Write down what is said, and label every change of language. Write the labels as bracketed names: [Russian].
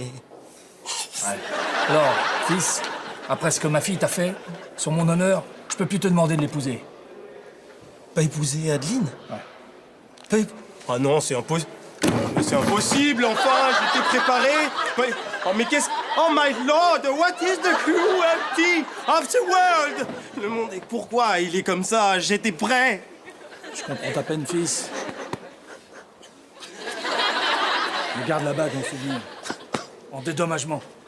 [French] Ouais. Alors, fils, après ce que ma fille t'a fait, sur mon honneur, je peux plus te demander de l'épouser. Pas épouser Adeline? Ouais. Pas Ah non, c'est impossible. C'est impossible, enfin, j'étais préparé. Oh, mais qu'est-ce... [English] Oh my lord, what is the cruelty of the world? [French] Le monde est... Pourquoi il est comme ça? J'étais prêt. Je comprends ta peine, fils. Mais garde la bague en souvenir. En dédommagement.